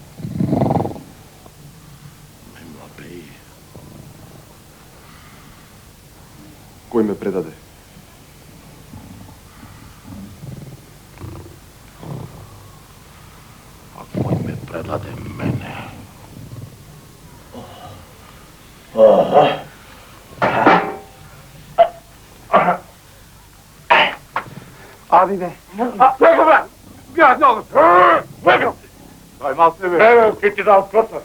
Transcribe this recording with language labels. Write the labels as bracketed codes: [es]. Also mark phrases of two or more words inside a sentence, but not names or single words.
[bg] Млабей. Кой ме предаде? А кой ме предаде мене? [tr] Abi be. Bırakın be. Ya ne olur. Bırakın. Saymaz seni. Evet, gitti de alt katı.